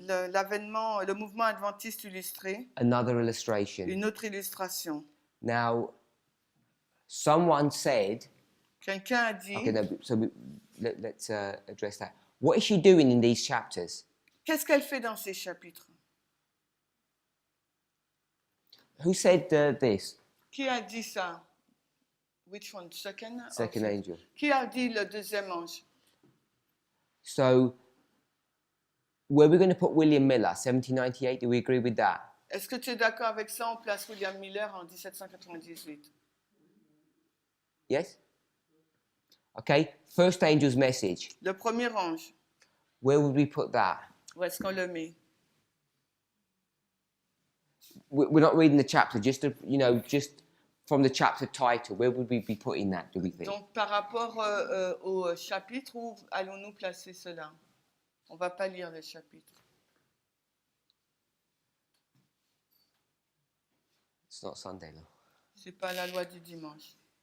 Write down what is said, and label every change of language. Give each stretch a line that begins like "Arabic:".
French: l'avènement, le mouvement adventiste illustré,
English: another illustration.
French: une autre illustration.
English: Now, someone said,
French: Quelqu'un a dit,
English: okay, no, so let's address that. What is she doing in these chapters?
French: qu'est-ce qu'elle fait dans ces chapitres?
English: Who said this?
French: Qui a dit ça?
English: Which one? Second? Second Okay. angel.
French: Qui a dit le deuxième ange?
English: So, where we're going to put William Miller, 1798, do we agree with that?
French: Est-ce que tu es d'accord avec ça? On place William Miller en 1798.
English: Yes? Okay, first angel's message.
French: Le premier ange,
English: Where would we put that?
French: où est-ce qu'on le met?
English: We're not reading the chapter, just just from the chapter title. Where would we be putting that, do we think?
French: Donc, par rapport au chapitre, où allons-nous placer cela? On ne va pas lire le chapitre.
English: It's not Sunday, no.
French: Ce n'est pas la loi du dimanche.